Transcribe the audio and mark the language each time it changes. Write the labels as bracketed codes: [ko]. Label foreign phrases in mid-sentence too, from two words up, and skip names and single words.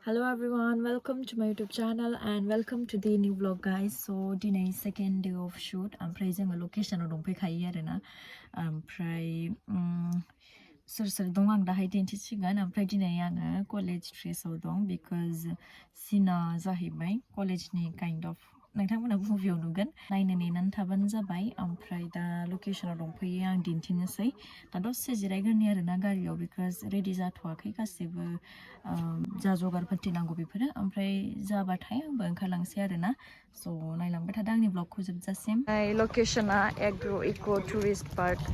[en] everyone, welcome to my YouTube channel and welcome to the new vlog guys. So today second day of shoot. [brx] ओमफ्राय जोङो location आव दंफैखायो आरोना ओमफ्राय सोर दं आं दाहाय दिन्थिसिगोन ओमफ्राय दिनै आङो कलेज ड्रेसाव दं because सिना जाहैबाय कलेजनि [en] kind of [brx] नोंथांमोना मुभियाव नुगोन नायनो नेनानै थाबानो जाबाय ओमफ्राय दा लकेशनाव दंफैयो आं दिन्थिनोसै दा दसे जिरायग्रोनि आरोना गारियाव because रेडि जाथ'वाखै गासैबो जा जगारफोर नांगौ बेफोरो ओमफ्राय जाबाथाय आंबो ओंखारलांसै आरोना स' नायलांबाय थादों आंनि ब्लगखौ जोबजासिम लकेशना एग्र' इक' टुरिस्ट पार्क